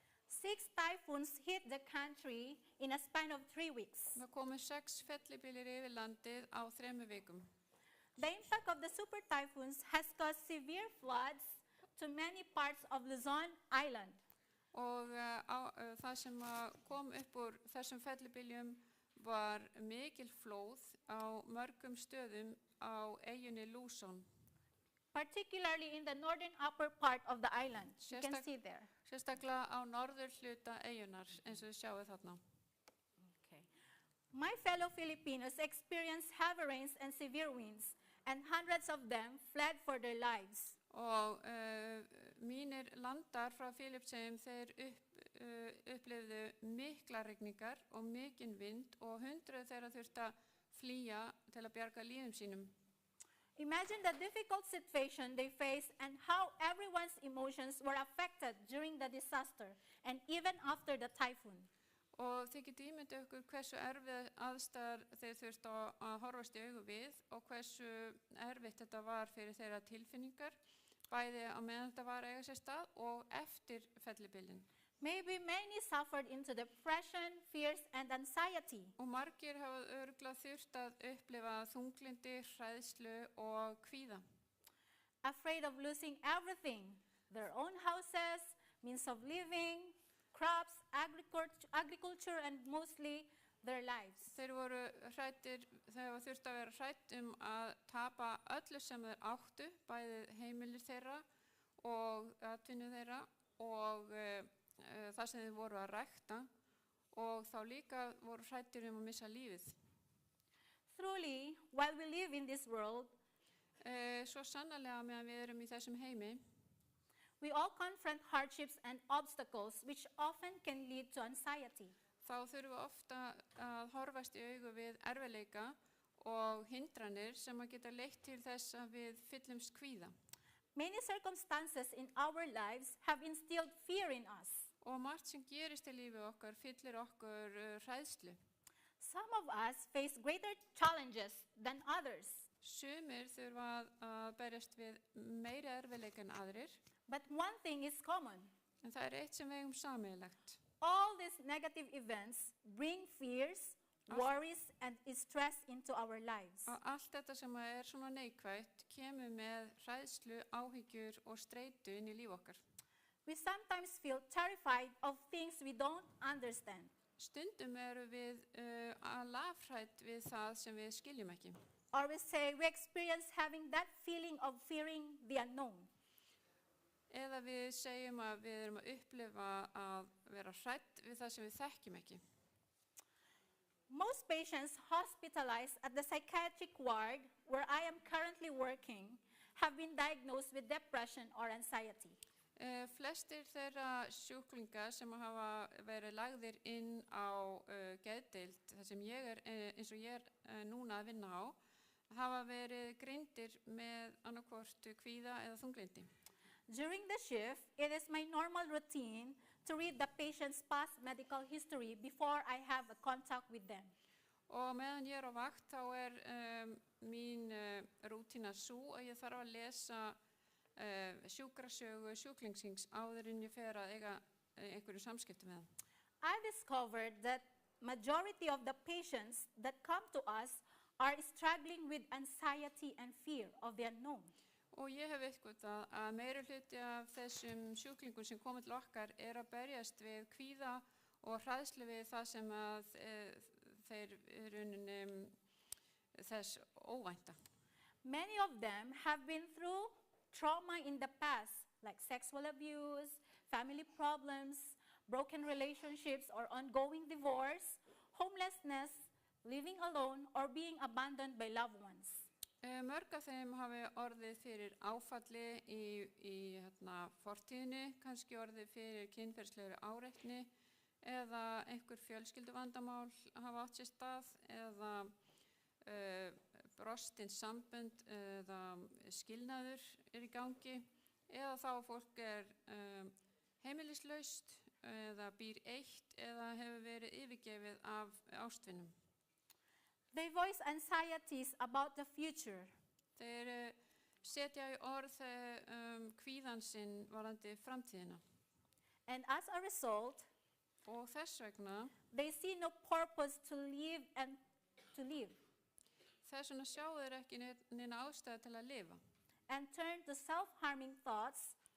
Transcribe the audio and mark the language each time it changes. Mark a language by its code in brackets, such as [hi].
[en] 6 typhoons hit the country in a span of 3 weeks. [is] Það komu 6 fellibyljir yfir landið á 3 vikum. [en] The impact of the super typhoons has caused severe floods to many parts of Luzon Island. [is] Og það sem kom upp úr þessum fellibyljum var mikil flóð á mörgum stöðum á eyjunni Luzon. [en] Particularly in the northern upper part of the island. You can [is] Sérstak- [en] see there. [is] Sérstaklega á norður hluta eyjunar, eins og þið sjáu þarna. [en] Okay. My fellow Filipinos experienced heavy rains and severe winds, and hundreds of them fled for their lives. [is] Og mínir landar frá Filippseyjum, þeir upplifðu mikla rigningar og mikinn vind og hundruð þeirra þurftu að flýja til að bjarga lífum sínum. [en] Imagine the difficult situation they faced and how everyone's emotions were affected during the disaster and even after the typhoon. [is] Og þið getið ímyndað ykkur hversu erfið aðstæður þeir þurftu að horfast í augu við og hversu erfitt þetta var fyrir þeirra tilfinningar, bæði á meðan þetta var að eiga sér stað og eftir fellibyljin. [en] Maybe many suffered into depression, fears, and anxiety. [is] Og margir hafa örugglega þurft að upplifa þunglindi, hræðslu og kvíða. [en] Afraid of losing everything, their own houses, means of living, crops, agriculture, and mostly their lives. [is] Þeir hafa þurft að vera hrætt að tapa öllu sem þeir áttu, bæði heimilir þeirra og atvinnu þeirra og það sem þeir voru að rækta og þá líka voru hrættir að missa lífið. [en] Truly, while we live in this world, [is] Svo sannarlega meðan við erum í þessum heimi, [en] we all confront hardships and obstacles which often can lead to anxiety. [is] þá þurfum við ofta að horfast í augu við erfiðleika og hindranir sem að geta leitt til þess að við fyllumst kvíða. [en] Many circumstances in our lives have instilled fear in us. [is] Og margt sem gerist í lífi okkar fyllir okkur hræðslu. [en] Some of us face greater challenges than others, [is] Sumir þurfa að berjast við meiri erfiðleika en aðrir, [en] but one thing is common. [is] en það eitt sem við eigum sameiginlegt. [en] All these negative events bring fears, worries, and stress into our lives. [is] Og allt þetta sem er svona neikvætt kemur með hræðslu, áhyggjur og streitu inn í líf okkar. [en] We sometimes feel terrified of things we don't understand. [is] Stundum eru við lafhrædd við það sem við skiljum ekki. [en] Or we say we experience having that feeling of fearing the unknown. [is] Eða við segjum að við erum að upplifa að vera hrædd við það sem við þekkjum ekki. [en] Most patients hospitalized at the psychiatric ward where I am currently working have been diagnosed with depression or anxiety. [is] Flestir þeirra sjúklinga sem hafa verið lagðir inn á geðdeild, þar sem ég er, eins og ég er núna að vinna á, hafa verið greindir með annarkvort kvíða eða þunglyndi. [en] During the shift, it is my normal routine to read the patient's past medical history before I have a contact with them. [is] Og meðan ég er á vakt þá er mín rútína sú að ég þarf að lesa sjúkrasögu sjúklingsins áður en ég fer að eiga einhverju samskipti með hann. [en] I discovered that majority of the patients that come to us are struggling with anxiety and fear of the unknown. [is] Og ég hef eitthvað að meiri hluti af þessum sjúklingum sem komið til okkar að berjast við kvíða og hræðslu við það sem að þeir rauninni þess óvænta. [en] Many of them have been through trauma in the past, like sexual abuse, family problems, broken relationships or ongoing divorce, homelessness, living alone, or being abandoned by loved ones. [is] Mörg af þeim hafi orðið fyrir áfalli í fortíðinni, kannski orðið fyrir kynferðislegri áreitni eða einhver fjölskylduvandamál hafa átt sér stað eða brostin sambönd eða skilnaður í gangi eða þá fólk heimilislaust eða býr eitt eða hefur verið yfirgefið af ástvinum. [en] They voice anxieties about the future. [is] Þeir setja í orð kvíðan sinn varðandi framtíðina. [en] And as a result, [is] Og þess vegna, [en] they see no purpose to live and to live, [is] þess vegna sjá þeir ekki neina ástæðu til að lifa [en] and turn to self-harming thoughts